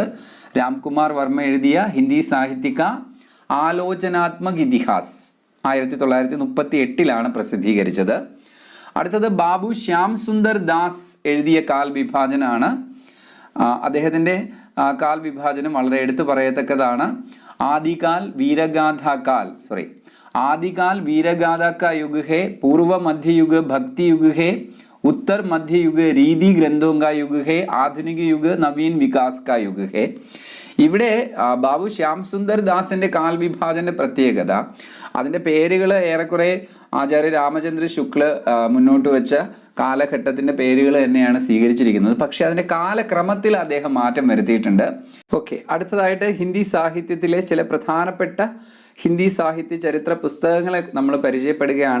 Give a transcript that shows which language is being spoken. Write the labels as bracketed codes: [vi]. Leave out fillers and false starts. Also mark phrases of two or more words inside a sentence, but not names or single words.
[ml] രാംകുമാർ വർമ്മ എഴുതിയ ഹിന്ദി സാഹിത്യ കാ ആലോചനാത്മക് ഇതിഹാസ് 1938 പ്രസിദ്ധീകരിച്ചത്. അടുത്തത് ബാബു ശ്യാം സുന്ദർ ദാസ് എഴുതിയ കാൽ വിഭാജനാണ്. അദ്ദേഹത്തിന്റെ കാൽ വിഭാജനം വളരെ എടുത്തു പറയത്തക്കതാണ്. [hi] आदिकाल वीरगाथा का युग है, पूर्व मध्य युग भक्ति युग है, उत्तर मध्य युग रीति ग्रंथों का युग है, आधुनिक युग नवीन विकास का युग है. [ml] ഇവിടെ ബാബു ശ്യാം സുന്ദർ ദാസിന്റെ കാൽ വിഭാജന്റെ പ്രത്യേകത, അതിന്റെ പേരുകൾ ഏറെക്കുറെ ആചാര്യ രാമചന്ദ്ര ശുക്ല മുന്നോട്ട് വെച്ച കാലഘട്ടത്തിന്റെ പേരുകൾ തന്നെയാണ് സ്വീകരിച്ചിരിക്കുന്നത്. പക്ഷെ അതിന്റെ കാലക്രമത്തിൽ അദ്ദേഹം മാറ്റം വരുത്തിയിട്ടുണ്ട്. ഓക്കെ, അടുത്തതായിട്ട് ഹിന്ദി സാഹിത്യത്തിലെ ചില പ്രധാനപ്പെട്ട ഹിന്ദി സാഹിത്യ ചരിത്ര പുസ്തകങ്ങളെ നമ്മൾ പരിചയപ്പെടുകയാണ്.